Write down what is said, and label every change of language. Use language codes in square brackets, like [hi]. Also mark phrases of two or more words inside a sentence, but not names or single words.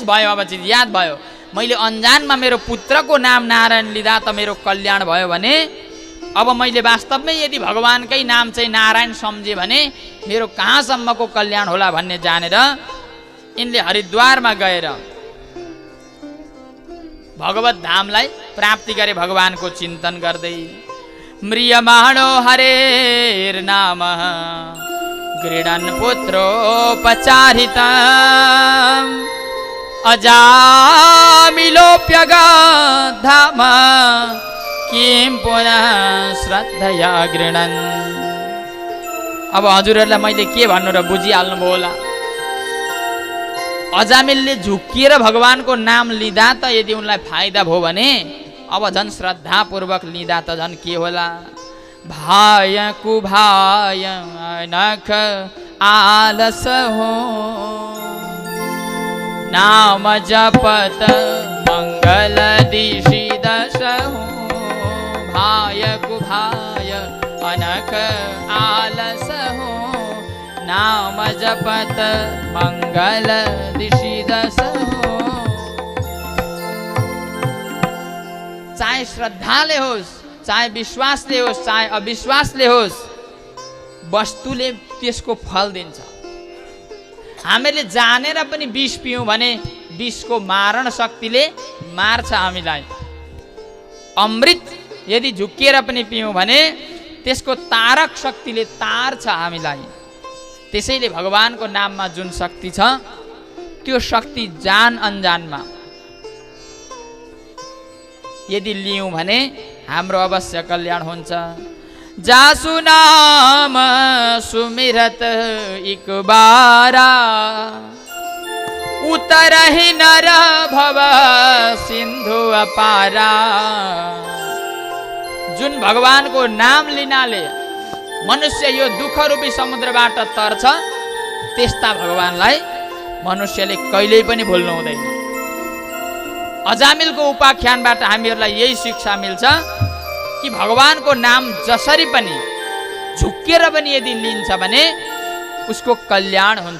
[ne] भयो, अब चाहिँ याद भयो, मैले अन्जानमा मेरो पुत्रको नाम नारायण लिँदा त मेरो कल्याण भयो भने अब मैले वास्तवमै यदि भगवानकै नाम चाहिँ नारायण सम्झे भने मेरो कहाँसम्मको कल्याण होला भन्ने जानेर यिनले हरिद्वारमा गएर भगवत धामलाई प्राप्ति गरे भगवानको चिन्तन गर्दै। [sa] म्रियमाणो हरेर नाम गृणन् पुत्रोपचारितम् अजामिलोऽप्यगाधाम किं पुनः श्रद्धया गृणन्। [ne] अब हजुरहरूलाई मैले के भन्नु र बुझिहाल्नुभयो होला। अजामिलले झुक्किएर भगवानको नाम लिँदा त यदि उनलाई फाइदा भयो भने अब झन् श्रद्धापूर्वक लिँदा त झन् के होला। [awa] भाय कुभाय नख आलस हो, नाम जपत मंगल दिशि दश हो। भाय कुभाय अनख आलस हो, नाम जपत मंगल दिशि दश हो। [ne] चाहे श्रद्धाले होस्, चाहे विश्वासले होस्, चाहे अविश्वासले होस्, वस्तुले त्यसको फल दिन्छ। हामीले जानेर पनि विष पियौँ भने विषको मारण शक्तिले मार्छ हामीलाई। अमृत यदि झुक्किएर पनि पियौँ भने त्यसको तारक शक्तिले तार्छ हामीलाई। त्यसैले भगवानको नाममा जुन शक्ति छ त्यो शक्ति जान अनजानमा यदि लियौँ भने हाम्रो अवश्य कल्याण हुन्छ। [awa] जासु नाम सुमिरत एक बारा, उतरहि नर भव सिन्धु अपारा। [ne] जुन भगवानको नाम लिनाले मनुष्य यो दुःख रूपी समुद्रबाट तर्छ, त्यस्ता भगवानलाई मनुष्यले कहिल्यै पनि भुल्नु हुँदैन। अजामिलको उपाख्यानबाट हामीहरूलाई यही शिक्षा मिल्छ कि भगवानको नाम जसरी पनि झुक्केर पनि यदि लिन्छ भने उसको कल्याण हुन्छ।